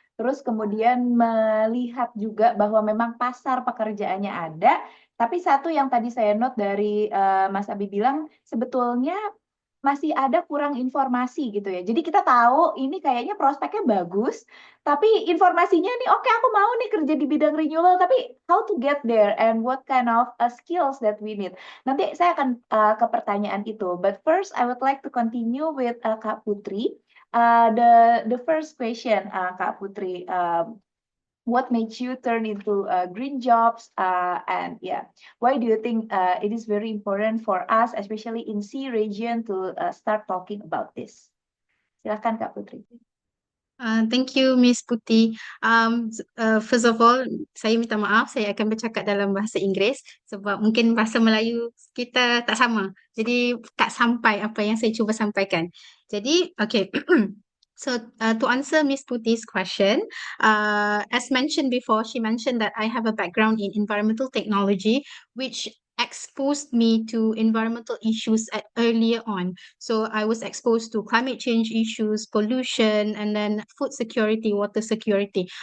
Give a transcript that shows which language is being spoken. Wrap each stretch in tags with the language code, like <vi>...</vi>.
<id>terus kemudian melihat juga bahwa memang pasar pekerjaannya ada, tapi satu yang tadi saya note dari Mas Abi bilang, sebetulnya masih ada kurang informasi gitu ya. Jadi kita tahu ini kayaknya prospeknya bagus, tapi informasinya nih, oke aku mau nih kerja di bidang renewable, tapi</id> <en>how to get there and what kind of skills that we need.</en> <id>Nanti saya akan ke pertanyaan itu.</id> <en>But first, I would like to continue with Kak Putri. The first question, Kak Putri, what made you turn into green jobs? And yeah, why do you think it is very important for us, especially in C region, to start talking about this?</en> <id>Silakan Kak Putri.</id> <en>Thank you, Miss Putih. First of all,</en> <ms>saya minta maaf, saya akan bercakap dalam bahasa Inggeris sebab mungkin bahasa Melayu kita tak sama. Jadi tak sampai apa yang saya cuba sampaikan. Jadi, okay.</ms> <en>So, to answer Miss Putih's question, as mentioned before, she mentioned that I have a background in environmental technology, which exposed me to environmental issues at earlier on. So I was exposed to climate change issues, pollution, and then food security, water security.</en>